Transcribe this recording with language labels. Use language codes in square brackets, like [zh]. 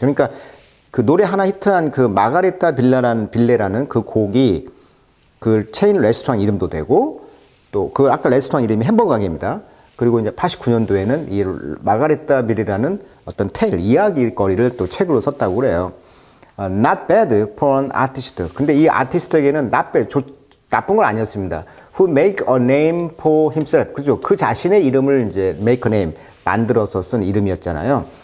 [ko] 그러니까 그 노래 하나 히트한 그 마가리타 빌레라는 그 곡이 그 체인 레스토랑 이름도 되고 또 그 아까 레스토랑 이름이 햄버거 가게입니다. 그리고 이제 89년도에는 이 마가레타 빌이라는 어떤 테일, 이야기거리를 또 책으로 썼다고 그래요. [en] Not bad for an artist. [ko] 근데 이 아티스트에게는 not bad, 나쁜 건 아니었습니다. [en] Who make a name for himself. [ko] 그죠? 그 자신의 이름을 이제 make a name, 만들어서 쓴 이름이었잖아요.